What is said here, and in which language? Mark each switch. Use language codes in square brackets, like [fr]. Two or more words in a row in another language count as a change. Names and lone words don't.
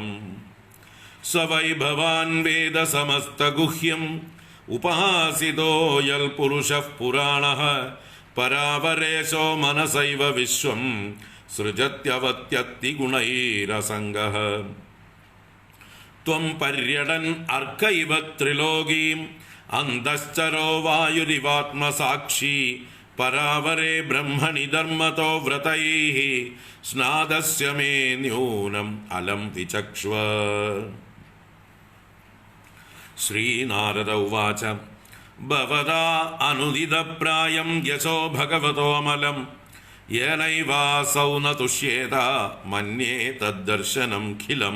[sa] സ വൈ ഭവാൻ വേദ സമസ്തഗുഹ്യം ഉപാസിതോ യൽ പുരുഷഃ പുരാണഃ പരാപരേശോ മനസൈവ വിശ്വം സൃജത്യവത്യത്തി ഗുണൈരസംഗഃ. ത്വം പര്യടൻ അർക്കൈവ ത്രിലോകീം അന്തശ്ചരോ വായുരിവാത്മസാക്ഷി परावरे ब्रह्मणि धर्मतो व्रतैः स्नादस्य मे न्यूनम् अलं विचक्ष्व। श्रीनारद उवाच भवता अनुदितप्रायं यशो भगवतोऽमलं येनैवासौ न तुष्येत मन्ये तद्दर्शनमखिलम्।